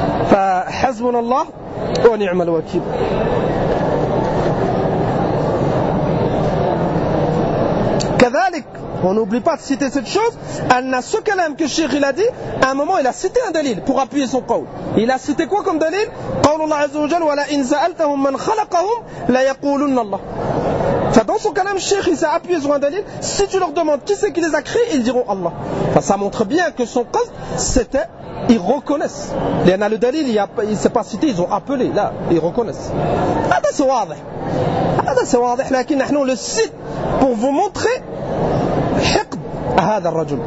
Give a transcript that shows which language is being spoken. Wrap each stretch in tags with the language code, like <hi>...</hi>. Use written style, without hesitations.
<ar>فحزبنا الله ونعم الوكيل كذلك</ar> <fr>on n'oublie pas de citer cette chose. Anna ce kalam que Cheikh il a dit, à un moment il a cité un dalil pour appuyer son qawl. Il a cité quoi comme dalil?</fr> <ar>قول الله عز وجل ولا إن سألتهم من خلقهم لا يقولون الله.</ar> <fr>Dans son kalam, Cheikh il s'est appuyé sur un dalil. Si tu leur demandes qui c'est qui les a créés, ils diront Allah. Enfin, ça montre bien que son qasd c'était ils reconnaissent. Il y en a le dalil, il ne s'est pas cité, ils ont appelé. Là, ils reconnaissent. Hada c'est wadih. Hada c'est wadih. Lakin, nous le cite pour vous montrer hiqd hada ar-rajul.</fr>